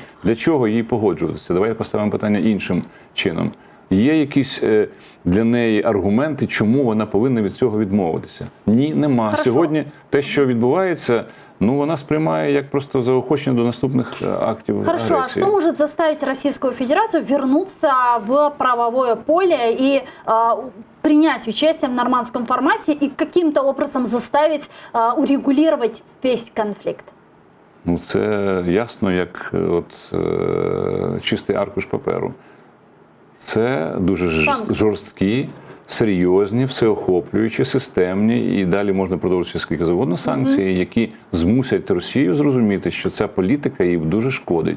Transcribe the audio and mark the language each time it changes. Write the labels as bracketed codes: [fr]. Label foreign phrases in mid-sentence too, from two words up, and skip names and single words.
[uk] Для чого їй погоджуватися? Давайте поставимо питання іншим чином. Є якісь для неї аргументи, чому вона повинна від цього відмовитися? Ні, нема. [ru] Хорошо. [uk] Сьогодні те, що відбувається, вона сприймає як просто заохочення до наступних актів [ru] Хорошо, [uk] агресії. [ru] а что может заставить Российскую Федерацию вернуться в правовое поле и принять участие в нормандском формате и каким-то образом заставить урегулировать весь конфликт? [uk] Це ясно, як чистий аркуш паперу. Це дуже жорсткі, серйозні, всеохоплюючі, системні, і далі можна продовжити скільки завгодно санкції, які змусять Росію зрозуміти, що ця політика їй дуже шкодить.